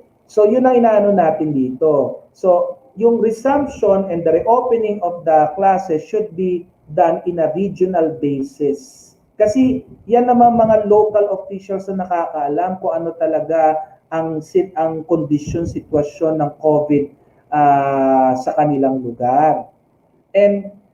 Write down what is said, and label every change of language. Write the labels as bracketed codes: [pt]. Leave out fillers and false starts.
[tl] So yun ang inaano natin dito. [en] So yung resumption and the reopening of the classes should be done in a regional basis. [tl] Kasi yan naman mga local officials na nakakaalam kung ano talaga ang condition, sitwasyon ng COVID sa kanilang lugar. And